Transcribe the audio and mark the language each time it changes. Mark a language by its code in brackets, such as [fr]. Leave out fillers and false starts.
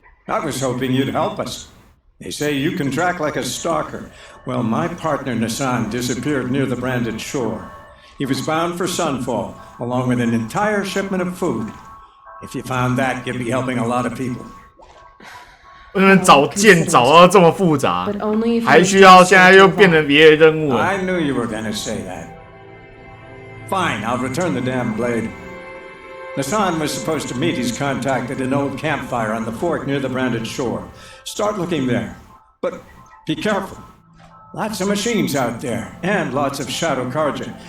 [en] I was hoping you'd help us. They say you can track like a stalker. Well, my partner Nassan disappeared near the branded shore. He was bound for Sunfall, along with an entire shipment of food. If you found that, you'd be helping a lot of people. [zh] 为什么找剑找到这么复杂？还需要现在又变成别的任务了。 [en] I knew you were gonna say that. Fine, I'll return the damn blade. Nassan was supposed to meet his contact at an old campfire on the fork near the branded shore. Start looking there. But be careful. Lots of machines out there, and lots of Shadow Karja.